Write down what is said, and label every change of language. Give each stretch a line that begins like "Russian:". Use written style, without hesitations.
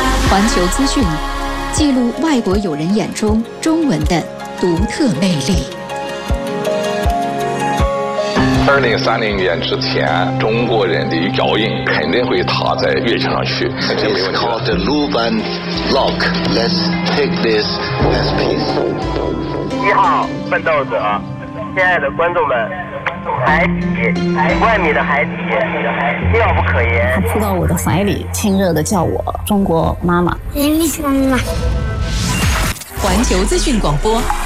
Chinese: 环球资讯，记录外国友人眼中中文的独特魅力。 2030年之前，中国人的脚印肯定会踏在月球上去。
English: It's called the Luban Lock. Let's take this as peace.
Chinese: 一号奋斗者，亲爱的观众们，海底，万米的海底，妙不可言。他扑到我的怀里，亲热地叫我中国妈妈。你喜欢吗？环球资讯广播。